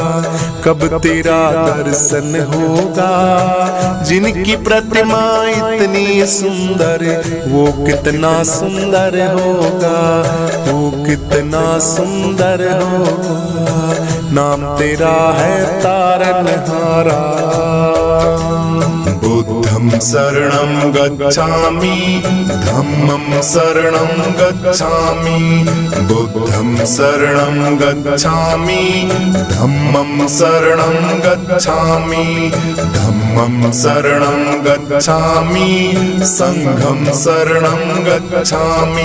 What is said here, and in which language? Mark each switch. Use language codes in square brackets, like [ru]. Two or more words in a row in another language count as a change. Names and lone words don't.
[hi] कब तेरा दर्शन होगा, जिनकी प्रतिमा इतनी सुंदर, वो कितना सुंदर होगा, वो कितना सुंदर होगा। नाम तेरा है तारनहारा। [pi] बुद्धं शरणं गच्छामि धम्मं शरणं गच्छामि बुद्धं शरणं गच्छामि धम्मं शरणं गच्छामि धम्मं शरणं गच्छामि संघं शरणं गच्छामि